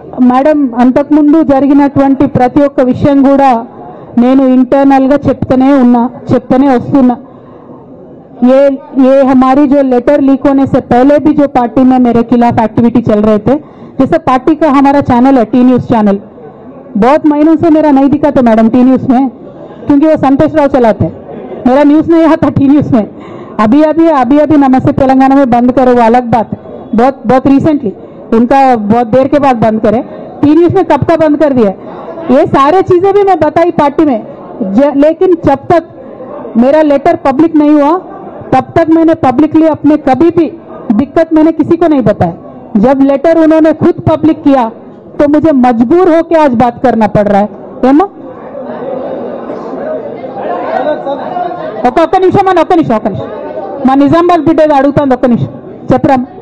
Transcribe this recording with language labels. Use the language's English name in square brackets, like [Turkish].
[Telugu] Madam, అంతకుముందు జరిగినటువంటి ప్రతి ఒక్క విషయం కూడా నేను ఇంటర్నల్గా చెప్తూనే వస్తున్నా. [Hindi] ये हमारी जो लेटर लीक होने से पहले भी जो पार्टी में मेरे खिलाफ एक्टिविटी चल रहे थे, जैसे पार्टी का हमारा चैनल है टी न्यूज़ चैनल, बहुत महीनों से मेरा नहीं दिखा था मैडम टी न्यूज़ में, क्योंकि वो संतोष राव चलाते हैं. मेरा न्यूज़ नहीं आता टी न्यूज़ में. अभी नमस्ते तेलंगाना में बंद करो, वो अलग बात है. बहुत रिसेंटली, उनका बहुत देर के बाद बंद करे. टी न्यूज़ में कब का बंद कर दिया. ये सारे चीजें भी मैं बताई पार्टी में, लेकिन जब तक मेरा लेटर पब्लिक नहीं हुआ तब तक मैंने पब्लिकली अपने कभी भी दिक्कत मैंने किसी को नहीं बताया. जब लेटर उन्होंने खुद पब्लिक किया तो मुझे मजबूर होकर आज बात करना पड़ रहा है. [Telugu] ఏమో ఒక్క నిమిషం మా నిజామాబాద్ బిడ్డ అడుగుతుంది. ఒక్క నిమిషం చెప్పరా.